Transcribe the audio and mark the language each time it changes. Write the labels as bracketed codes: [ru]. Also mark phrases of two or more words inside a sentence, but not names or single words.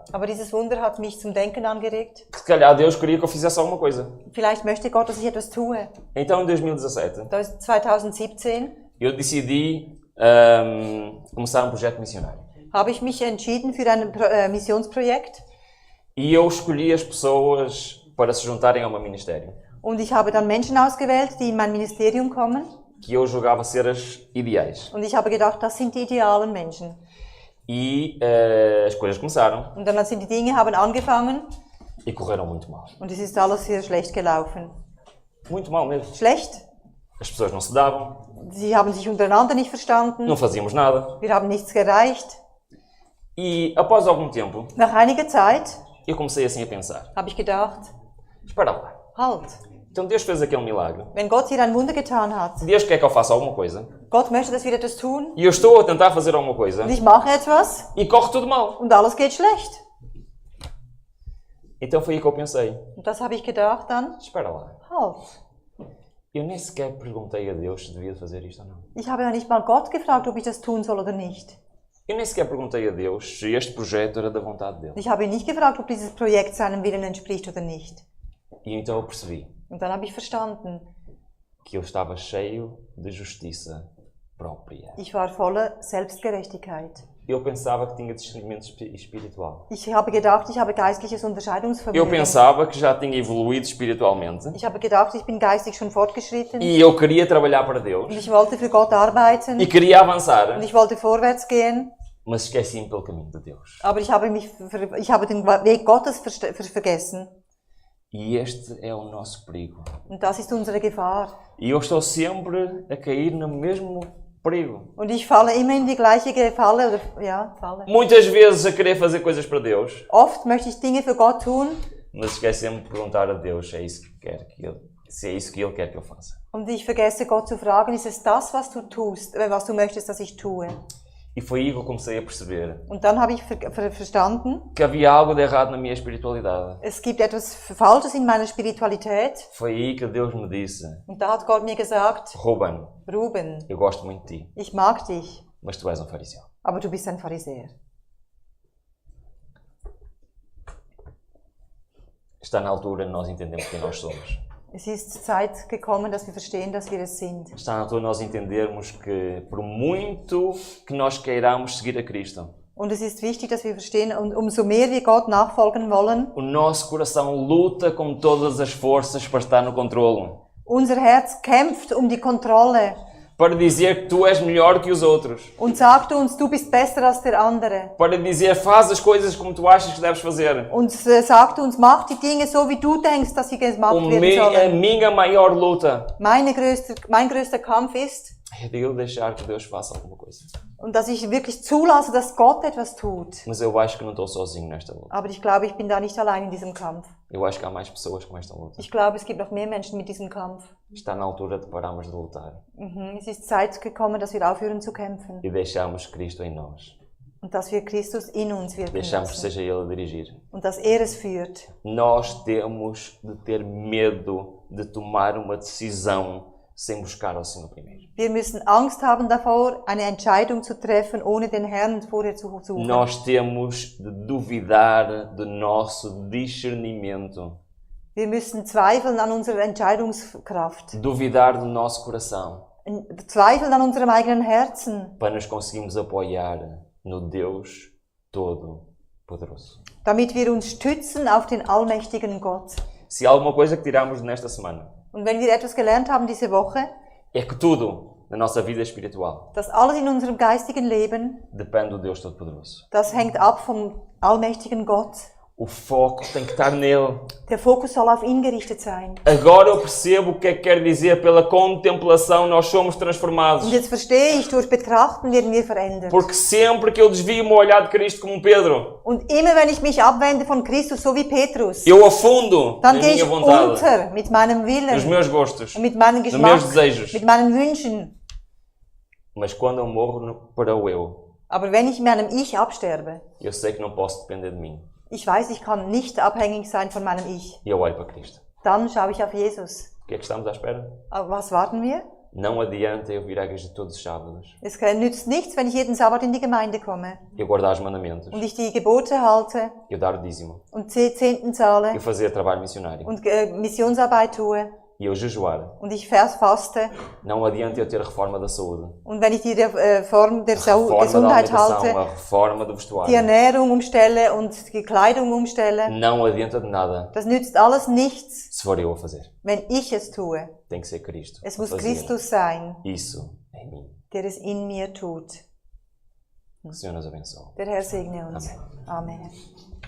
[de] Aber dieses Wunder hat mich zum Denken angeregt. [pt] que se calhar Deus queria que eu fizesse alguma coisa. [de] Vielleicht möchte Gott, dass ich etwas tue. [pt] Então, em 2017, [de] Das ist 2017 [pt] eu decidi começar um projeto missionário. [de] habe ich mich entschieden für ein Missionsprojekt. [pt] E eu escolhi as pessoas para se juntarem ao meu ministério, [de] Und ich habe dann Menschen ausgewählt, die in mein Ministerium kommen. [pt] que eu julgava ser as ideais. [de] Und ich habe gedacht, das sind die idealen Menschen. [pt] E as coisas começaram [de] Und dann sind die Dinge haben angefangen [pt] e correram muito mal. [de] und es ist alles sehr schlecht gelaufen. [pt] Muito mal mesmo. [de] Schlecht? [pt] As pessoas não se davam, [de] Sie haben sich untereinander nicht verstanden. [pt] não fazíamos nada. [de] Wir haben nichts erreicht. [pt] E após algum tempo, [de] Nach einiger Zeit [pt] eu comecei assim a pensar. [de] habe ich gedacht, [pt] Espera lá. [de] Halt. [pt] Então Deus fez aquele milagre. [de] Wenn Gott hier ein Wunder getan hat, [pt] Deus quer que eu faça alguma coisa. [de] Gott möchte, dass wir etwas tun, [pt] E eu estou a tentar fazer alguma coisa. [de] und ich mache etwas, [pt] E corre tudo mal. [de] und alles geht schlecht. [pt] Então foi aí que eu pensei. [de] Und das habe ich gedacht dann. [pt] Espera lá. [de] Halt. [pt] Eu nem sequer perguntei a Deus se devia fazer isto ou não. [de] Ich habe ja nicht mal Gott gefragt, ob ich das tun soll oder nicht. [pt] Eu nem sequer perguntei a Deus se este projeto era da vontade dele. [de] Ich habe ihn nicht gefragt, ob dieses Projekt seinem Willen entspricht oder nicht. [pt] E então eu percebi [de] Und dann habe ich verstanden, [pt] que eu estava cheio de justiça própria. [de] ich war voller Selbstgerechtigkeit. [pt] Eu pensava que tinha discernimento espiritual. [de] Ich habe gedacht, ich habe geistliches [pt] Eu [de] Unterscheidungsvermögen. [pt] pensava que já tinha evoluído espiritualmente. [de] Ich habe gedacht, ich bin geistig schon fortgeschritten. [pt] E eu queria trabalhar para Deus. [de] Und ich wollte für Gott arbeiten. [pt] E queria avançar. [de] Und ich wollte vorwärts gehen. [pt] Mas esqueci-me pelo caminho de Deus. [de] Aber ich habe den Weg Gottes vergessen. [pt] E este é o nosso perigo. [de] Und das ist unsere Gefahr. [pt] E eu estou sempre a cair no mesmo perigo. [de] Und ich falle immer in die gleiche Falle. Oder, ja, Falle. [pt] Muitas vezes a querer fazer coisas para Deus, [de] Oft möchte ich Dinge für Gott tun. [pt] mas esquecemos de perguntar a Deus se é isso que Ele quer que eu faça. [de] Und ich vergesse Gott zu fragen, ist es das, was du tust, was du möchtest, dass ich tue? [pt] E foi aí que eu comecei a perceber [de] Und dann habe ich verstanden, [pt] que havia algo de errado na minha espiritualidade. [de] es gibt etwas Falsches in meiner Spiritualität. [pt] Foi aí que Deus me disse: [de] Und da hat Gott mir gesagt, [pt] Ruben, [de] Ruben, [pt] eu gosto muito de ti, [de] ich mag dich, [pt] mas tu és um fariseu. [de] aber du bist ein Pharisäer. [pt] Está na altura de nós entendermos quem nós somos. [de] Es ist Zeit gekommen, dass wir verstehen, dass wir es sind. [pt] Está na altura de nós entendermos que, por muito que nós queiramos seguir a Cristo, [de] Und es ist wichtig, dass wir verstehen, und umso mehr wir Gott nachfolgen wollen, [pt] o nosso coração luta com todas as forças para estar no controle. [de] unser Herz kämpft um die Kontrolle [pt] Para dizer que tu és melhor que os outros. [de] und sagt uns, du bist besser als der andere. [pt] Para dizer, faz as coisas como tu achas que deves fazer. [de] Und sagt uns, mach die Dinge so, wie du denkst, dass sie gemacht werden [pt] A [de] sollen. [pt] minha maior luta [de] Mein größter Kampf ist, [pt] é de eu deixar que Deus faça alguma coisa. [de] und dass ich wirklich zulasse, dass Gott etwas tut. [pt] Mas eu acho que não estou sozinho nesta luta. [de] Aber ich glaube, ich bin da nicht allein in diesem Kampf. [pt] Eu acho que há mais pessoas com esta luta. [de] Ich glaube, es gibt noch mehr Menschen mit diesem Kampf. [pt] Está na altura de pararmos de lutar [de] Es ist Zeit gekommen, dass wir aufhören zu kämpfen. [pt] e deixarmos Cristo em nós. [de] Und dass wir Christus in uns wirken [pt] Deixarmos que [de] lassen. [pt] seja Ele a dirigir. [de] Und dass er es führt. [pt] Nós temos de ter medo de tomar uma decisão sem buscar ao Senhor primeiro. [de] Wir müssen Angst haben davor, eine Entscheidung zu treffen, ohne den Herrn vorher zu suchen. [pt] Nós temos de duvidar do nosso discernimento, [de] Wir müssen zweifeln an unserer Entscheidungskraft. [pt] duvidar do nosso coração, [de] Zweifeln an unserem eigenen Herzen, [pt] para nos conseguirmos apoiar no Deus Todo-Poderoso. [de] damit wir uns stützen auf den allmächtigen Gott. [pt] Se há alguma coisa que tiramos nesta semana, [de] Und wenn wir etwas gelernt haben diese Woche, [pt] é que tudo na nossa vida espiritual [de] dass alles in unserem geistigen Leben, [pt] depende do Deus Todo-Poderoso. [de] das hängt ab vom allmächtigen Gott. [pt] O foco tem que estar nele. [de] Der Fokus soll auf ihn gerichtet sein. [pt] Agora eu percebo o que é que quer dizer pela contemplação nós somos transformados. [de] Und jetzt verstehe ich, durch Betrachten werden wir verändert. [pt] Porque sempre que eu desvio o meu olhar de Cristo como Pedro, [de] Und immer wenn ich mich abwende von Christus, so wie Petrus, [pt] eu afundo na [de] dann gehe [pt] minha [de] ich [pt] vontade, [de] unter mit meinem [pt] nos [de] Willen, [pt] meus gostos, [de] mit meinem [pt] nos [de] Geschmack, [pt] meus desejos. [de] mit meinen Wünschen. [pt] Mas quando eu morro para o eu, [de] Aber wenn ich meinem Ich absterbe, [pt] eu sei que não posso depender de mim. [de] ich weiß, ich kann nicht abhängig sein von meinem Ich, [pt] E eu olho para Cristo. [de] dann schaue ich auf Jesus. [pt] O que é que estamos à espera? [de] Aber was warten wir? [pt] Não adianta eu vir à igreja todos os sábados, [de] Es nützt nichts, wenn ich jeden Sabbat in die Gemeinde komme [pt] eu guardar os mandamentos, [de] und ich die Gebote halte [pt] eu dar o dízimo, [de] und Zehnten zahle [pt] eu fazer trabalho missionário, [de] und Missionsarbeit tue [pt] e eu jejuar. [de] und ich faste. [pt] Não adianta eu ter a reforma da saúde, [de] Und wenn ich die Reform der [pt] a reforma da [de] Gesundheit [pt] alimentação, [de] halte, [pt] a reforma do [de] die [pt] vestuário. [de] Ernährung umstelle und die Kleidung umstelle, [pt] Não adianta de nada [de] das nützt alles nichts, [pt] se for eu a fazer. [de] wenn ich es tue. [pt] Tem que ser Cristo. [de] Es [pt] a [de] muss [pt] fazer [de] Christus sein, [pt] Isso em mim. [de] der es in mir tut. [pt] Que o Senhor nos abençoe. [de] Der Herr segne uns. [pt] Amen. [de] Amen.